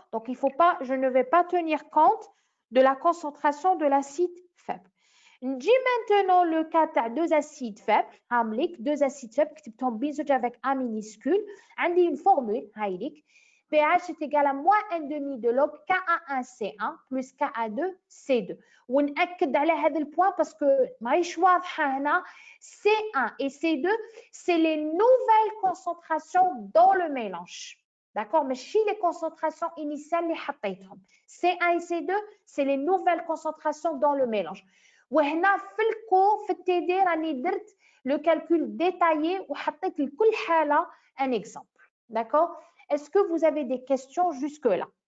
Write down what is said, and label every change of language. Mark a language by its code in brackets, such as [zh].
[fr] Donc, il faut pas, je ne vais pas tenir compte de la concentration de l'acide faible. نجي maintenant le cas de deux acides faibles, هامليك deux acides faibles [ar] كتبتهم بين زوج [fr] avec A minuscule. [ar] عندي [fr] une formule هايليك pH est égal à moins 1,5 de log Ka1C1 plus Ka2C2. [ar] ونأكد على هذا البوان باسكو ماهيش واضحه هنا. [fr] C1 et C2 c'est les nouvelles concentrations dans le mélange. D'accord? ماشي les concentrations initiales [ar] اللي حطيتهم. [fr] C1 et C2 c'est les nouvelles concentrations dans le mélange. [ar] وهنا في الكو في التي راني درت لو كالكول ديتايي وحطيت لكل حاله ان اكزامبل. [fr] D'accord? Est-ce que vous avez des questions jusque-là?